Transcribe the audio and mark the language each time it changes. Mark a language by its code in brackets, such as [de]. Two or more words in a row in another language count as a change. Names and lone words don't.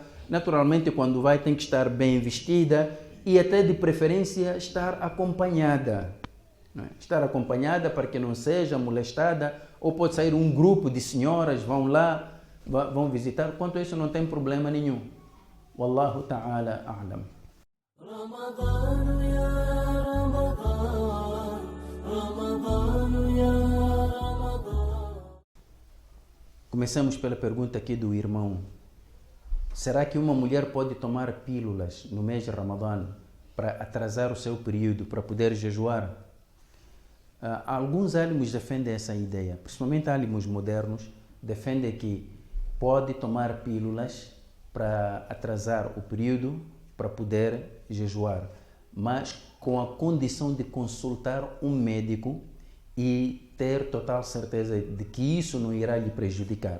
[pt] Naturalmente, quando vai, tem que estar bem vestida e até de preferência estar acompanhada. Não é? Estar acompanhada para que não seja molestada, ou pode sair um grupo de senhoras, vão lá, vão visitar. Quanto a isso, não tem problema nenhum. [ar] والله تعالى أعلم. رمضان يا رمضان رمضان يا رمضان. [pt] Começamos pela pergunta aqui do irmão. Será que uma mulher pode tomar pílulas no mês de Ramadã para atrasar o seu período, para poder jejuar? Alguns álimos defendem essa ideia, principalmente álimos modernos, defendem que pode tomar pílulas para atrasar o período, para poder jejuar, mas com a condição de consultar um médico e ter total certeza de que isso não irá lhe prejudicar.